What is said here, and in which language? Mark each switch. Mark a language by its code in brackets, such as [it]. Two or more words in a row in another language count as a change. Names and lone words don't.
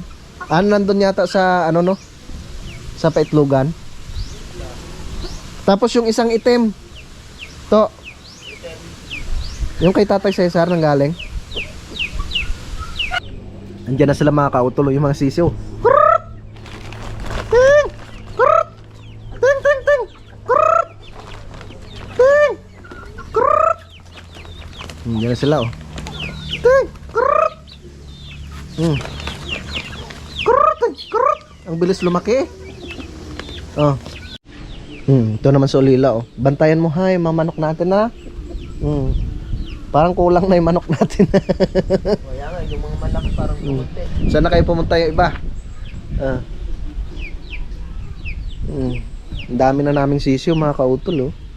[tl] Nandun yata sa ano no? Sa paitlugan. Tapos yung isang itim. To. Yung kay Tatay Cesar nang galing. Andiyan na sila mga kautol, yung mga sisiw. Kurut! Ting! Kurut! Ting, ting, ting! Kurut! Ting! Kurut! Andiyan na sila oh. Ting! Kurut! Kurut! Ting! Kurut! Ang bilis lumaki eh. Oh. Ito naman sa ulila oh. Bantayan mo hay, mga manok natin na. Parang kulang na yung manok natin. Kaya nga, yung mga malaki parang konti. Saan na kayo pumunta yung iba? Ang dami na naming sisiw mga kautol oh.